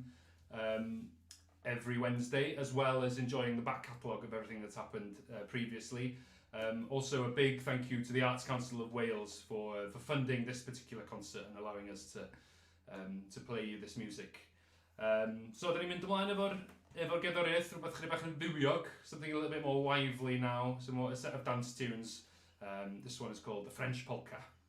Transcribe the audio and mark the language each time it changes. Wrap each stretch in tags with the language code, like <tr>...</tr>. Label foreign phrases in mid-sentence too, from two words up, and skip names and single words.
<en>Every Wednesday, as well as enjoying the back catalogue of everything that's happened previously. Also a big thank you to the Arts Council of Wales for funding this particular concert and allowing us to play you this music.</en> <cy>So da ni'n mynd ymlaen efo'r gerddoriaeth, rhywbeth chydig bach yn fywiog,</cy> <en>something a little bit more lively now, a set of dance tunes. This one is called the French Polka.</en>